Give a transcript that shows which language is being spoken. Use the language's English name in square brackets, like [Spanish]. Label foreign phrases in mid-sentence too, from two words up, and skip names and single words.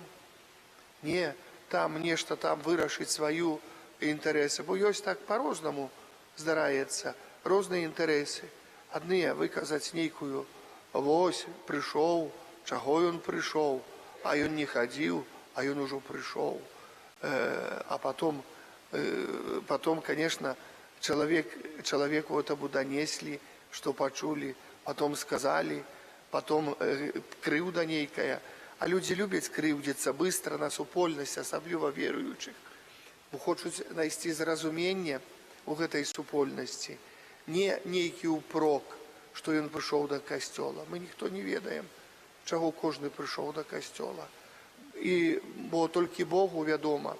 [Belarusian] Не там нешта там вырашыць сваю інтарэсы, бо ёсць так па-рознаму здараецца, розныя інтарэсы. Адныя выказаць нейкую, вось, прыйшоў, чаго ён прыйшоў, а ён не хадзіў, а ён ужо прыйшоў. [Russian] А потом, конечно, человеку это бы донесли, что почули, потом сказали, потом [Belarusian] крыўда нейкая. [Russian] А люди любят крыўдзіцца быстро на супольнасць, асабліва веруючых. [Belarusian] Бо хочуць знайсці зразумение у гэтай супольнасці. Не нейкі ўпрок, што ён прыйшоў да касцёла. Мы ніхто не ведаем, чаго кожны прыйшоў да касцёла. І бо толькі Богу вядома.